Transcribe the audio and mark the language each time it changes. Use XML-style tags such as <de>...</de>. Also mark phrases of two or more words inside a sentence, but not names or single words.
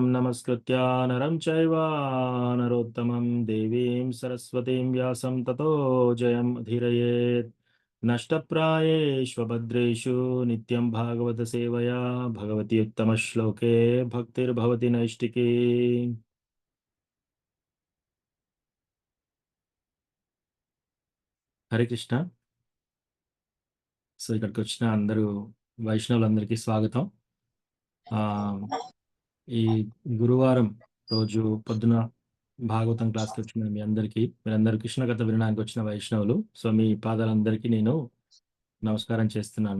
<sa>नमस्कृत्य नरं चैव नरोत्तमं देवीं सरस्वतीं व्यासं ततो जयमुदीरयेत् नष्टप्रायेष्वभद्रेषु नित्यं भागवतसेवया भगवति उत्तमश्लोके भक्तिर्भवति नैष्टिकी హరే కృష్ణ.</sa> <te>సో ఇక్కడికి వచ్చిన అందరూ వైష్ణవులందరికీ స్వాగతం. ఆ ఈ గురువారం రోజు పొద్దున భాగవతం క్లాస్కి వచ్చిన మీ అందరికీ, మీరందరూ కృష్ణ కథ వినడానికి వచ్చిన వైష్ణవులు, సో మీ పాదాలందరికీ నేను నమస్కారం చేస్తున్నాను.</te>